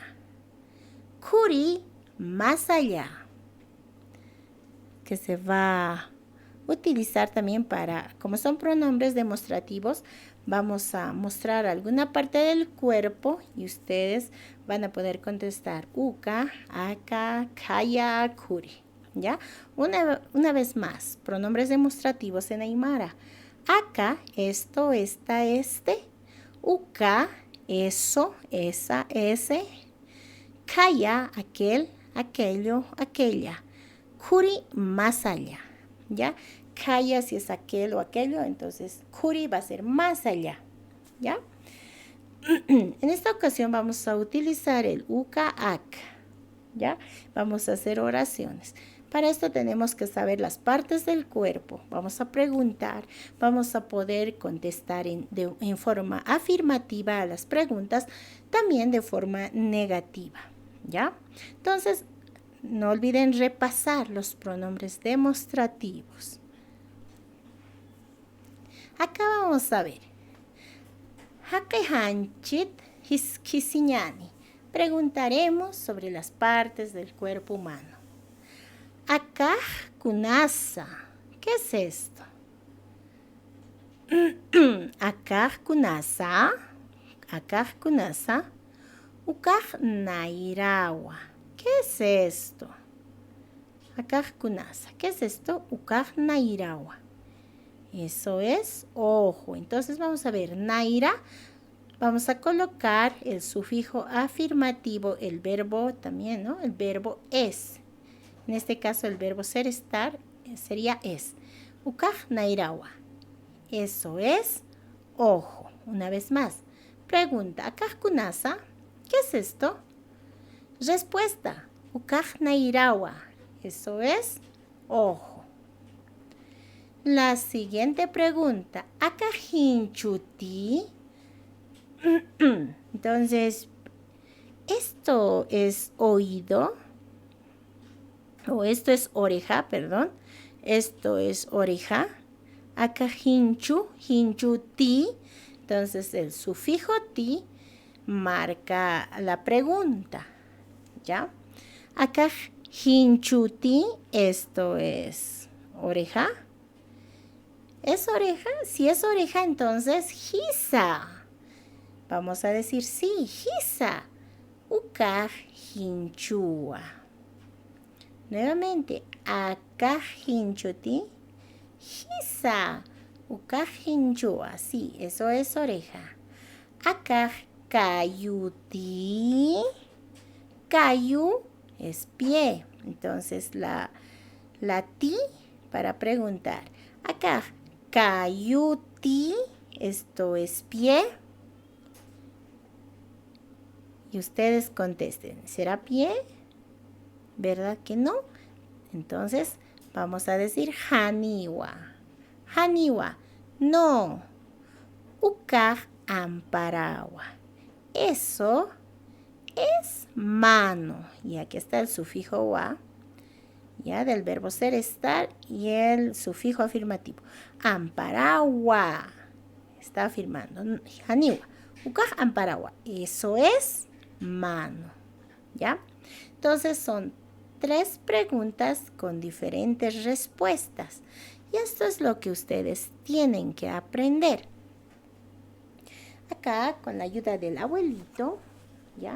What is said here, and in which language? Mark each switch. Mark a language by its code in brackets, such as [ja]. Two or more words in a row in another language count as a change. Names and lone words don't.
[es] Kuri, más allá, que se va a utilizar también para, como son pronombres demostrativos, vamos a mostrar alguna parte del cuerpo y ustedes van a poder contestar [ay] uka, aka, [es] kaya, kuri. ¿Ya? Una vez más, pronombres demostrativos en aymara. Aka, esto, esta, este. Uka, eso, esa, ese. Kaya, aquel, aquello, aquella. Kuri, más allá, ¿ya? Kaya, si es aquel o aquello, entonces kuri va a ser más allá, ¿ya? En esta ocasión vamos a utilizar el [ay] uka, aka, [es] ¿ya? Vamos a hacer oraciones. Para esto tenemos que saber las partes del cuerpo. Vamos a preguntar, vamos a poder contestar en forma afirmativa a las preguntas, también de forma negativa, ¿ya? Entonces, no olviden repasar los pronombres demostrativos. Acá vamos a ver. [ay] Hakehanchit hiskisiñani. [es] Preguntaremos sobre las partes del cuerpo humano. [ay] Akaj kunasa. [es] ¿Qué es esto? [ay] Akaj kunasa. Akaj kunasa. Ukaj nairawa. [es] ¿Qué es esto? [ay] Akaj kunasa. [es] ¿Qué es esto? [ay] Ukaj nairawa. [es] Eso es ojo. Entonces vamos a ver. Naira. Vamos a colocar el sufijo afirmativo, el verbo también, ¿no? El verbo es. En este caso el verbo ser, estar, sería es. [ay] Ukaj nairawa. [es] Eso es ojo. Una vez más. Pregunta, [ay] akaj kunasa. [es] ¿Qué es esto? Respuesta, [ay] ukaj nairawa. [es] Eso es ojo. La siguiente pregunta, [ay] akaj hinchuti. [es] Entonces, ¿esto es oído? O esto es oreja, perdón. Esto es oreja. [ay] Acá hinchu, hinchu ti. [es] Entonces el sufijo ti marca la pregunta. ¿Ya? [ay] Acá hinchu ti, [es] esto es oreja. ¿Es oreja? Si es oreja, entonces hisa. Vamos a decir sí, [ay] hisa. Ukaj hinchua. Nuevamente, acá hinchuti. Hisa. Ukaj hinchua. [es] Sí, eso es oreja. [ay] Acá cayuti. [es] Cayu es pie. Entonces la ti para preguntar. [ay] Acá cayuti. [es] Esto es pie. Y ustedes contesten. ¿Será pie? ¿Verdad que no? Entonces vamos a decir haniwa. [ay] Haniwa. No. Ukaj amparawa. [es] Eso es mano. Y aquí está el sufijo wa. Ya del verbo ser, estar y el sufijo afirmativo. [ay] Amparawa. [es] Está afirmando. [ay] Haniwa. Ukaj amparawa. [es] Eso es mano. ¿Ya? Entonces son 3 preguntas con diferentes respuestas. Y esto es lo que ustedes tienen que aprender. Acá, con la ayuda del abuelito, ¿ya?